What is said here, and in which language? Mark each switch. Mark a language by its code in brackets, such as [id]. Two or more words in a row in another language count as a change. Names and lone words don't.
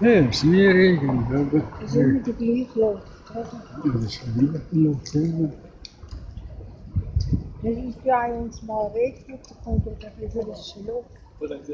[de] Nee, es is nie regen. Es ist immer die gleiche Luft, oder? [nl] Dat is niet lucht. [de] Wenn es bei uns mal regnet, dann kommt wieder ein bisschen frische Luft.